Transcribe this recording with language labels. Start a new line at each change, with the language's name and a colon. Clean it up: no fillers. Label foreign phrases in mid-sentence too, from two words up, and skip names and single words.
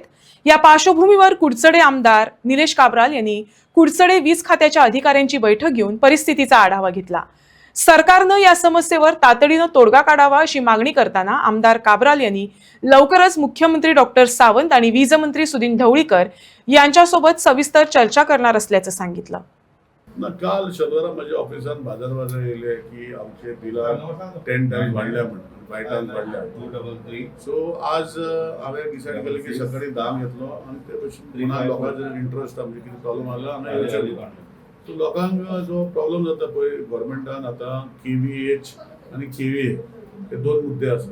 Marathi: या पार्श्वभूमीवर कुडचडे आमदार निलेश काब्राल यांनी कुडचडे वीज खात्याच्या अधिकाऱ्यांची बैठक घेऊन परिस्थितीचा आढावा घेतला। सरकारनं या समस्येवर तातडीनं तोडगा काढावा अशी मागणी करताना आमदार काब्राल यांनी लवकरच मुख्यमंत्री डॉक्टर सावंत आणि वीज मंत्री सुदीन ढवळीकर यांच्यासोबत सविस्तर चर्चा करणार असल्याचं सांगितलं।
Konkani: काल शनिवारा माझ्या ऑफिसान बाजार येयले की आमचे बिलां 10 टाइम्स वाढल्या म्हणून 5 टाइम्स वाढल्या 233 सो आज हांवें डिसायड केलें की सकाळी 10 घेतलो आनी ते भशेन लोकांचो इंट्रस्ट म्हणजे कितें प्रॉब्लम आला आनी विचारलो सो लोकांक जो प्रॉब्लम जाता पळय गव्हर्मेंटान आतां केव्हीएच आनी केव्हीए हे दोन मुद्दे आसा।